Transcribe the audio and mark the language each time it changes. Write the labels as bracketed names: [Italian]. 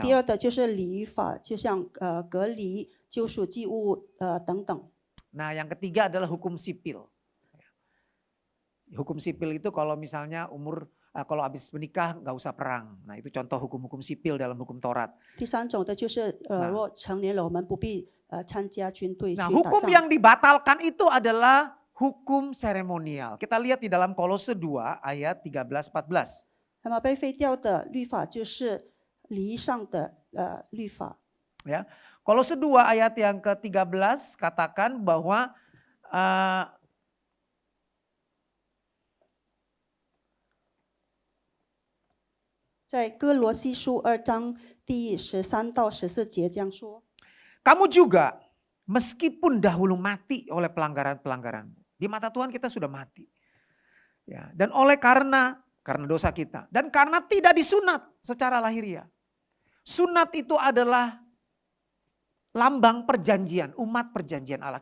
[Chinese] 第二的就是礼仪法，就像隔离、救赎祭物等等。 [Indonesian] Nah, yang ketiga adalah hukum sipil. Hukum sipil itu kalau misalnya kalau habis menikah nggak usah perang. Nah, itu contoh hukum-hukum sipil dalam hukum Taurat. [Chinese] 第三种的就是若成年了，我们不必参加军队去 [Indonesian] Nah, [Chinese] 打 [Indonesian] hukum [Chinese] 仗。 [Indonesian] yang dibatalkan itu adalah hukum seremonial. Kita lihat di dalam Kolose 2 ayat 13-14. [Chinese] 那么被废掉的律法就是礼仪上的律法。 [Indonesian] Ya, Kolose 2 ayat yang ke-13 katakan bahwa [Chinese] 《在哥罗西书2章第13到14节这样说： [Indonesian] kamu juga meskipun dahulu mati oleh pelanggaran-pelanggaran. Di mata Tuhan kita sudah mati. Ya, dan karena dosa kita. Dan karena tidak disunat secara lahiriah. Sunat itu adalah lambang perjanjian, umat perjanjian Allah.